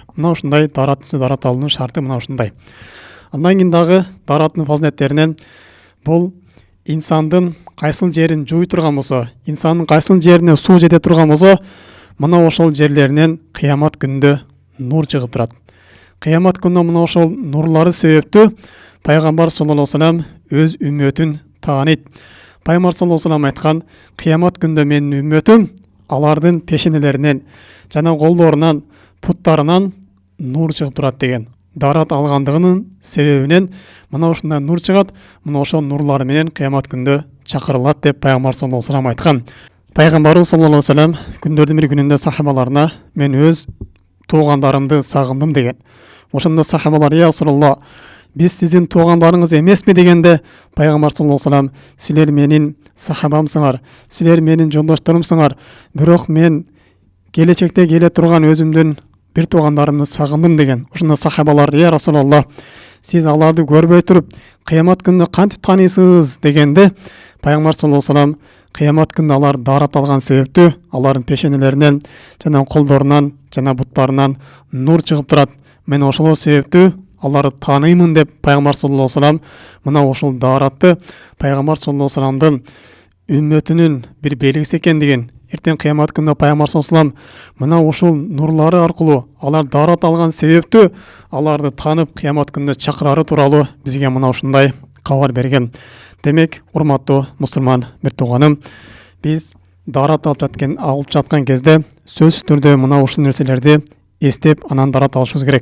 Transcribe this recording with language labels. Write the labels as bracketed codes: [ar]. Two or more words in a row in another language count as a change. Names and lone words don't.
[ky] Мына ушундай дарат үстүнө дарат алуунун шарты мына ушундай. Андан кийин дагы дараттын фазилеттеринен бул инсандын кайсыл жерин жууй турган болсо, инсандын кайсыл жерине суу жете турган болсо, мына ошол жерлеринен кыямат күнүндө нур чыгып турат. Кыямат күнүндө мына ошол нурлары себептүү пайгамбар [ar] صلى الله عليه و سلم [ky] өз үммөтүн тааныйт. Пайгамбар [ar] صلى الله عليه و سلم [ky] айткан: "Кыямат күнүндө менин үммөтүм алардын пешенелеринен жана колдорунан, путтарынан нур чыгып турат" деген. Дарат алгандыгынын себебинен мына ушундай нур чыгат, мына ошол нурлары менен кыямат күнүндө чакырылат деп пайгамбар [ar] صلى الله عليه و سلم [ky] айткан. Пайгамбарыбыз [ar] صلى الله عليه و سلم [ky] күндөрдүн бир күнүндө сахабаларына: "Мен өз туугандарымды сагындым" деген. Ошондо сахабалар: [ar] "يا رسول الله, [ky] биз сиздин туугандарыңыз эмесми?" дегенде пайгамбар [ar] صلى الله عليه و سلم: [ky] "Силер менин сахабамсыңар, силер менин жолдошторумсуңар, бирок мен келечекте келе турган өзүмдүн бир туугандарымды сагындым" деген. Ошондо сахабалар: [ar] "يا رسول الله, [ky] сиз аларды көрбөй туруп, кыямат күнүндө кантип тааныйсыз?" дегенде пайгамбар [ar] صلى الله عليه و سلم: [ky] "Кыямат күнүндө алар дарат алган себептүү, алардын пешенелеринен жана колдорунан жана буттарынан нур чыгып турат. Мен ошол себептүү аларды тааныймын" деп пайгамбар [ar] صلى الله عليه و سلم [ky] мына ошол даратты пайгамбар [ar] صلى الله عليه و سلم [ky] үммөтүнүн бир белгиси экендигин, эртең кыямат күнүндө пайгамбар [ar] صلى الله عليه و سلم [ky] мына ушул нурлары аркылуу алар дарат алган себептүү аларды таанып кыямат күнүндө чакырары тууралуу бизге мына ушундай кабар берген. Демек, урматтуу мусулман бир тууганым, биз дарат алып жаткан кезде сөзсүз түрдө мына ушул нерселерди эстеп, анан дарат алышыбыз керек.